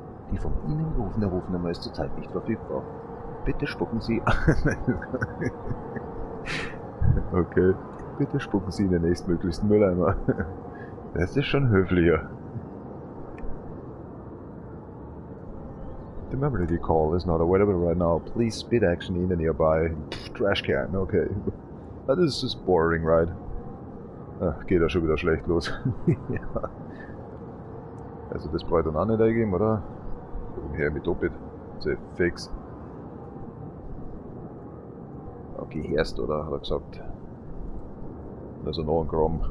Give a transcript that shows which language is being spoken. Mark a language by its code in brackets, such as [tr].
[de] Die von Ihnen gerufene Rufnummer ist zurzeit nicht verfügbar. Bitte spucken Sie... Okay. Bitte spucken Sie in den nächstmöglichsten Mülleimer. Das ist schon höflicher. [en] The memory call is not available right now. Please spit action in a nearby trash can. Okay. That is just boring, right? [de] Ach, geht ja schon wieder schlecht los. Ja. Also das braucht dann auch nicht eingeben, oder? Her mit doppelt. Sehr fix. Okay, erst, oder? Hat er gesagt. Also noch ein Gramm.